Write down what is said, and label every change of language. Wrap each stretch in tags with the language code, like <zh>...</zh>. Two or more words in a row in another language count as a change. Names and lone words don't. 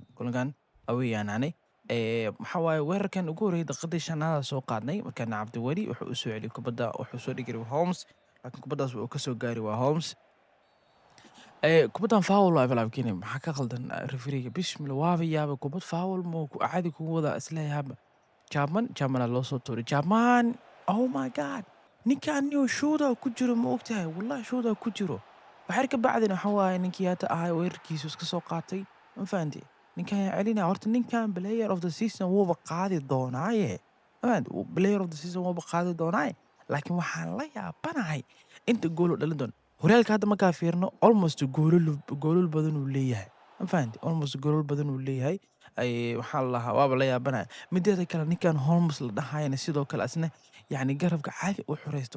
<so>Kulankan away aan nahnay. Maxaa waaye weerarkan ugu horreeyay daqiiqadii shanaad soo qaadnay. Markaan Cabdiweli wuxuu u soo celiyay kubadda, wuxuu soo dhigay Holmes, laakiin kubaddaas wuu ka soo gaari waa Holmes. Kubaddan foul waaye balaakiin maxaa ka qaldan referee-ga? Bismillah waaba yaabay kubad foul ma caadi kugu wada isleeyahay. Chapman loo soo tuuray.</so> <en>Chapman, oh my God!</en> <so>Ninkan shooter ku jiro ma ogtahay? Wallahi shooter ku jiro. Waxyar ka bacdina waxaa waaye ninkii hadda ahaa weerarkiisu iska soo qaatay, ma fahanteen? Ninkan yaa celinaya. Horta ninkan</so> <en>player of the season</en> <so>wuuba qaadi doonaaye. Ma fahanteen?</so> <en>Player of the season</en> <so>wuuba qaadi doonaaye. Laakiin waxaan la yaabanahay inta gool uu dhalin doono. Horyaalka hadda markaan fiirino almost goolal badan uu leeyahay, ma fahanteen? Almost goolal badan uu leeyahay. Waxaa la lahaa waaba la yaabanahay. Mideeda kale ninkan Holmes la dhahayana sidoo kale asna garabka caadi u xureysto.</so>